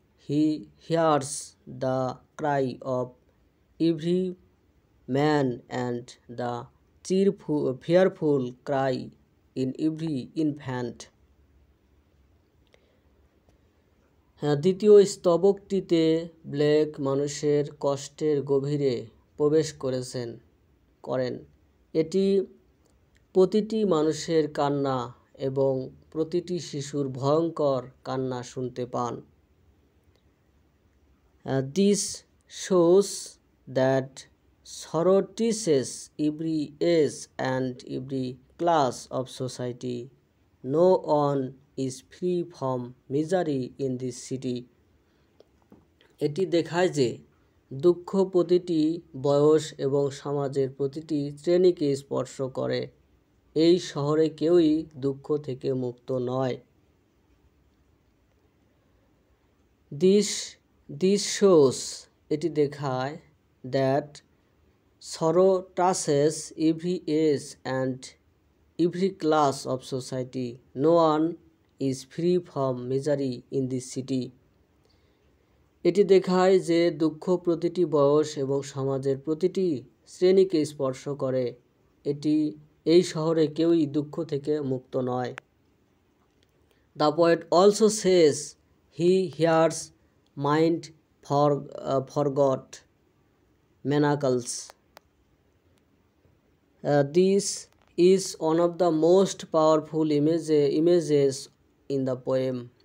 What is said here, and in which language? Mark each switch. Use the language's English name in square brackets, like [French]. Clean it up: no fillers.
[English] He hears the cry of every man and the fearful cry in every infant. [Bangla] দ্বিতীয় স্তবকটিতে Blake মানুষের কষ্টের গভীরে প্রবেশ করেন। এটি প্রতিটি মানুষের কান্না এবং প্রতিটি শিশুর ভয়ঙ্কর কান্না শুনতে পান। [English] This shows that sorrow touches every age and every class of society. No one is free from misery in this city. [Bangla] এটি দেখায় যে দুঃখ প্রতিটি বয়স এবং সমাজের প্রতিটি শ্রেণীকে স্পর্শ করে। এই শহরে কেউই দুঃখ থেকে মুক্ত নয়। [English] This shows, [Bangla] এটি দেখায়, [English] that sorrow touches every age and every class of society. No one is free from misery in this city. [Bangla] এটি দেখায় যে দুঃখ প্রতিটি বয়স এবং সমাজের প্রতিটি শ্রেণীকে স্পর্শ করে। এই শহরে কেউই দুঃখ থেকে মুক্ত নয়। [English] The poet also says he hears mind forgot manacles. This is one of the most powerful images in the poem.